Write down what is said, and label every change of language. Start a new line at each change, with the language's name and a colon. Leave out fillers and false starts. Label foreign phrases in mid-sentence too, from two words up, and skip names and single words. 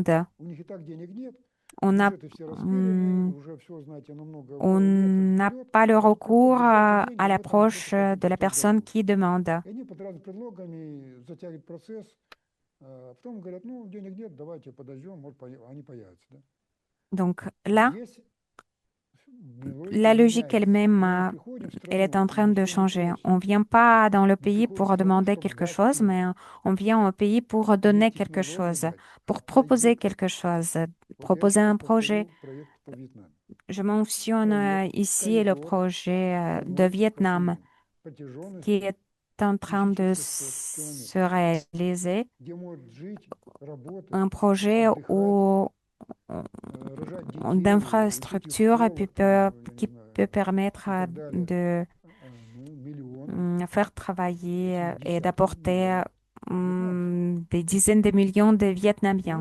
French: demande.
Russian: У них и так денег нет,
French: On n'a
Russian: бюджеты все распилены, уже все, знаете, намного
French: on
Russian: метр
French: n'a
Russian: вперед.
French: pas le
Russian: Так что просто
French: recours
Russian: дайте
French: à
Russian: деньги, мы там
French: l'approche
Russian: что-то хотим
French: de la
Russian: построить
French: personne
Russian: дорогу.
French: qui demande.
Russian: И они под разными предлогами затягивают процесс, потом говорят, ну, денег нет, давайте подождем, может, они появятся. Да?
French: Donc là,
Russian: Здесь
French: la logique elle-même, elle est en train de changer. On ne vient pas dans le pays pour demander quelque chose, mais on vient au pays pour donner quelque chose, pour proposer quelque chose, proposer un projet. Je mentionne ici le projet de Vietnam qui est en train de se réaliser, un projet où d'infrastructure qui peut permettre de faire travailler et d'apporter des dizaines de millions de Vietnamiens.